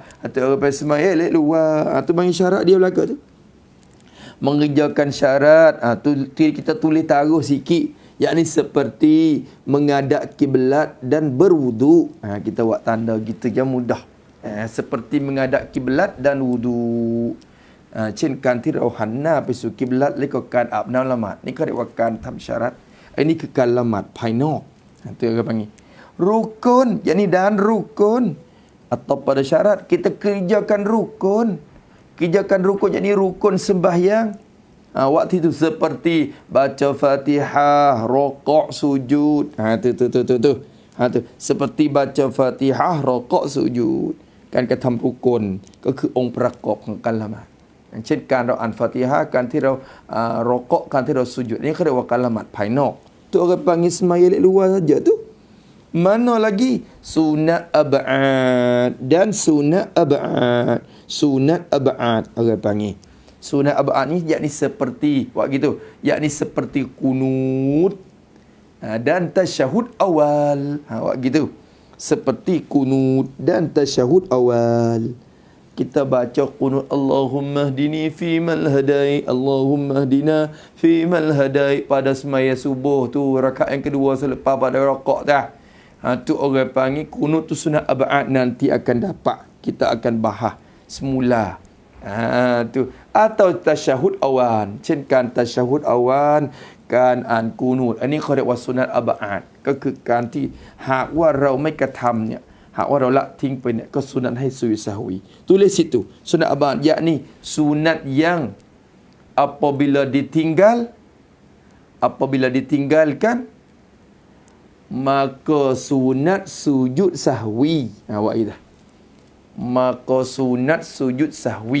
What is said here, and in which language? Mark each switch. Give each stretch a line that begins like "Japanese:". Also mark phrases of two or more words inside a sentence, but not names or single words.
Malay: Tu orang panggil semaya lek luar. Tu panggil syarat dia belaka tu. Mengerjakan syarat. Tu kita tulis taruh sikit. Yakni seperti menghadap kiblat dan berwuduk. Kita buat tanda gitu je mudah. Seperti menghadap kiblat dan wuduk.
Thai: เช่นการที่เราหันหน้าไปสู่กิบลัตและก็การอาบน้ำละหมาดนี่ก็เรียกว่าการทำชารัตไอ้นี่คือการละหมาดภายนอก
Malay: itu apa panggil rukun, yakni dan rukun atau pada syarat kita kerjakan rukun. Kerjakan rukun yakni rukun sembahyang. Waktu itu seperti baca Fatihah, rokok, sujud. Tu. Seperti baca Fatihah, rokok, sujud.
Thai: การกระทำรุกลก็คือองค์ประกอบของการละหมาดอย่างเช่นการเราอ่านฟาติฮะห์การที่เรารอกะการที่เราสุญูดนี่เขาเรียกว่าการละหมาดภายนอก
Malay: tu orang panggil sembahyang luar saja tu. Mana lagi sunat ab'ad dan sunat ab'ad. Sunat ab'ad orang panggil. Sunat ab'ad ni yakni seperti buat gitu, yakni seperti kunut dan tasyahud awal. Buat gitu. Seperti kunut dan tasyahud awal. Kita baca kunut
Arabic: اللهم اهدني في من هديت, اللهم اهدنا في من هديت
Malay: pada semaya subuh tu, rakaat yang kedua selepas pada rakaat dah. Tu orang panggil kunut tu sunat ab'ad, nanti akan dapat. Kita akan bahas semula. Tu atau tasyahud awal.
Thai: เช่นการ
Malay: tasyahud awal
Thai: การอ่านกูนูตอันนี้เขาเรียกว่าสุนัตอับอาดก็คือการที่หากว่าเราไม่กระทำเนี่ยหากว่าเราละทิ้งไปเนี่ยก็สุนัตให้สุยสหวี
Malay: tulis situ sunat abad yakni sunat yang apabila ditinggalkan maka sunat sujud sahwi. Awak itu maka sunat sujud sahwi.